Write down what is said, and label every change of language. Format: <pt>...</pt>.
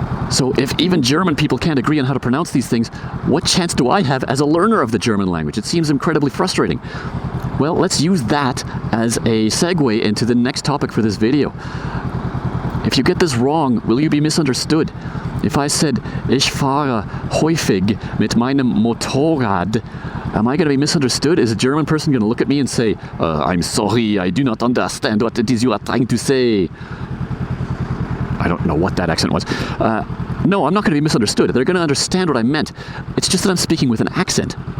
<en>So if even German people can't agree on how to pronounce these things, what chance do I have as a learner of the German language? It seems incredibly frustrating. Well, let's use that as a segue into the next topic for this video. If you get this wrong, will you be misunderstood? If I said,</en> <de>ich fahre häufig mit meinem Motorrad,</de> <en>am I going to be misunderstood? Is a German person going to look at me and say, I'm sorry, I do not understand what it is you are trying to say? I don't know what that accent was. No, I'm not going to be misunderstood. They're going to understand what I meant. It's just that I'm speaking with an accent.</en>